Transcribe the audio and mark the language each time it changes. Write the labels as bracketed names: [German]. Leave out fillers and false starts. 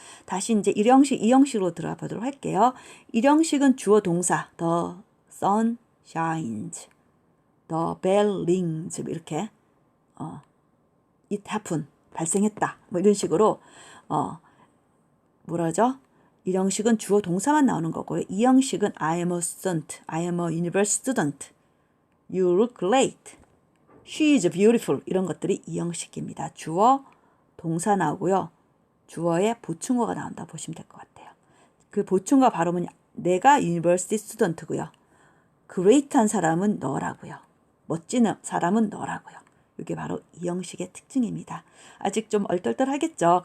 [Korean] 다시 이제 1형식, 2형식으로 들어가 보도록 할게요. 1형식은 주어 동사 [English] the sun shines, the bell rings [Korean] 이렇게 [English] it happened [Korean] 발생했다 뭐 이런 식으로 뭐라죠? 1형식은 주어 동사만 나오는 거고요. [English] 2형식은 I am a student, I am a university student, you look great, she is beautiful [Korean] 이런 것들이 2형식입니다. 주어, 동사 나오고요. 주어에 보충어가 나온다 보시면 될 것 같아요. 그 보충어 발음은 내가 university student고요. great한 사람은 너라고요. 멋진 사람은 너라고요. 이게 바로 2형식의 특징입니다. 아직 좀 얼떨떨하겠죠.